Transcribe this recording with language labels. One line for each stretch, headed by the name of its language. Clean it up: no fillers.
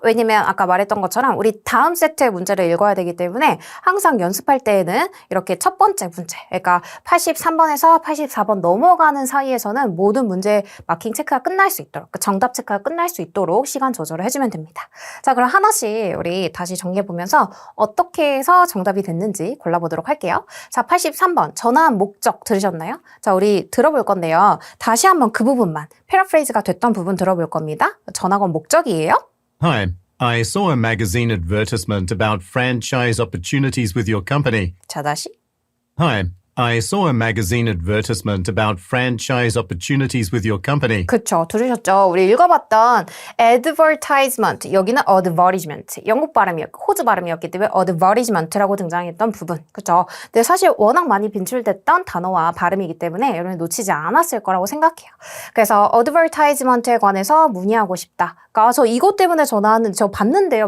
Korean: 왜냐면 아까 말했던 것처럼 우리 다음 세트의 문제를 읽어야 되기 때문에 항상 연습할 때에는 이렇게 첫 번째 문제, 그러니까 83번에서 84번 넘어가는 사이에서는 모든 문제 마킹 체크가 끝날 수 있도록, 정답 체크가 끝날 수 있도록 시간 조절을 해주면 됩니다. 자, 그럼 하나씩 우리 다시 정리해보면서 어떻게 해서 정답이 됐는지 골라보도록 할게요. 자, 83번 전화한 목적 들으셨나요? 자, 우리 들어볼 건데요. 다시 한번 그 부분만, 패러프레이즈가 됐던 부분 들어볼 겁니다. 전화건 목적이에요.
English: Hi, I saw a magazine advertisement about franchise opportunities with your company.
Korean: 자, 다시.
English: Hi, I saw a magazine advertisement about franchise opportunities with your company.
Korean: 그쵸, 들으셨죠? 우리 읽어봤던 advertisement, 여기는 advertisement, 영국 발음이었고 호주 발음이었기 때문에 advertisement라고 등장했던 부분, 그쵸? 근데 사실 워낙 많이 빈출됐던 단어와 발음이기 때문에 여러분 놓치지 않았을 거라고 생각해요. 그래서 advertisement에 관해서 문의하고 싶다. 그러니까 저 이것 때문에 저 봤는데요.